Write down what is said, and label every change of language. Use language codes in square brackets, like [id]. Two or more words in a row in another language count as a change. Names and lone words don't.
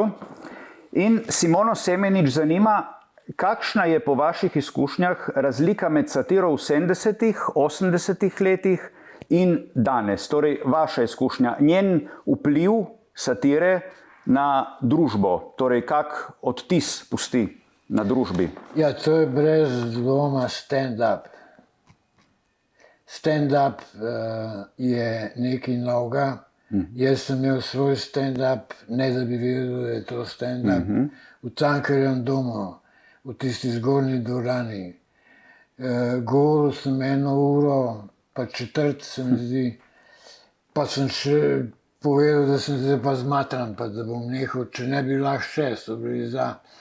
[sl] In Simono Semenič zanima, kakšna je po vaših izkušnjah razlika med satiro v 70-ih, 80-ih letih in danes? Torej, vaša izkušnja, njen vpliv satire na družbo, torej kak odtis pusti na družbi? Ja, to je brez dvoma stand-up. Stand-up je nekaj novega. Jaz sem imel svoj stand-up, ne da bi vedel, da je to stand-up, v Cankarjevem domu, v tisti zgornji dvorani. Govoril sem 1 uro, pa četrt se mi zdi, pa sem še povedal, da sem zdaj pa zmatran, pa da bom nehal, če ne bi lahko še, so bili za.